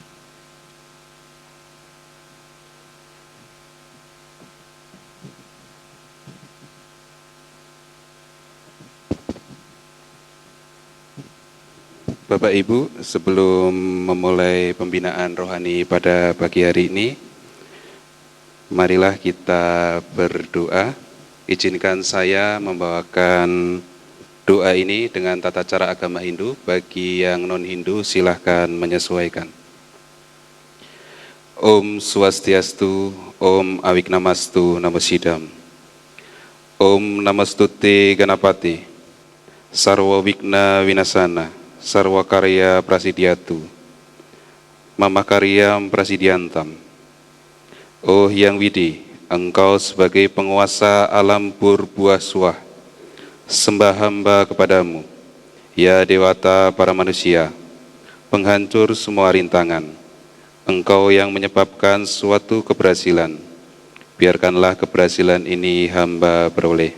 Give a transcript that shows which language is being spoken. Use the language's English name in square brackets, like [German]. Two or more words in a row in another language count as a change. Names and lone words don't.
[Indonesian] Bapak Ibu, sebelum memulai pembinaan rohani pada pagi hari ini, marilah kita berdoa. Izinkan saya membawakan doa ini dengan tata cara agama Hindu. Bagi yang non-Hindu silahkan menyesuaikan. [Sanskrit] Om Swastiastu, Om Awiknamastu, Namo Siddham. Om Namastute Ganapati, Sarwa Wigna Winasana, Sarwa Karya Prasidyatu, Mama Karyam Prasidiantam. [Indonesian] Oh Hyang Widi, Engkau sebagai penguasa alam berbuah suah, sembah hamba kepadamu, ya Dewata para manusia, penghancur semua rintangan. Engkau yang menyebabkan suatu keberhasilan, biarkanlah keberhasilan ini hamba peroleh.